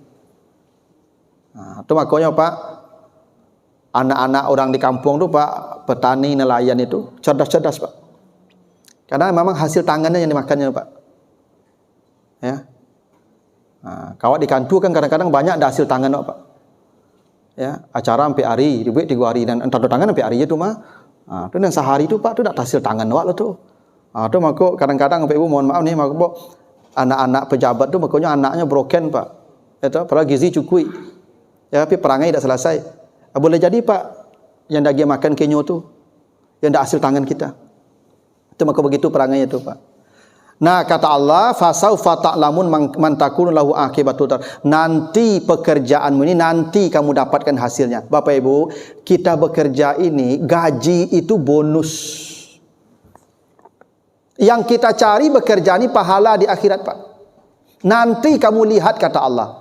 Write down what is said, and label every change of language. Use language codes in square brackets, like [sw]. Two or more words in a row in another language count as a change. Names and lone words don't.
[id] Nah, itu makanya Pak, anak-anak orang di kampung tu Pak, petani, nelayan itu cerdas-cerdas Pak. Karena memang hasil tangannya yang dimakannya Pak. Ya. Nah, kawat di kantu kan kadang-kadang banyak ada hasil tangan Pak. Ya, acara sampai hari, dibuat 3 hari dan entar tangan sampai hari itu mah. Ah, tu yang sehari tu Pak tu dak hasil tangan awak lo tu. Ah, tu mako kadang-kadang sampai ibu mohon maaf nih mako anak-anak pejabat tu makanya anaknya broken Pak. Itu padahal gizi cukup. Ya, tapi perangai dak selesai. Boleh jadi Pak yang daging makan kenyo tu yang dak hasil tangan kita. Itu maka begitu perangai itu Pak. Nah, kata Allah, [ar] فسوف تعلمون من تكون له عاقبة الدار. [id] Nanti pekerjaanmu ini, nanti kamu dapatkan hasilnya. Bapak Ibu, kita bekerja ini, gaji itu bonus. Yang kita cari bekerja ini pahala di akhirat, Pak. Nanti kamu lihat, kata Allah.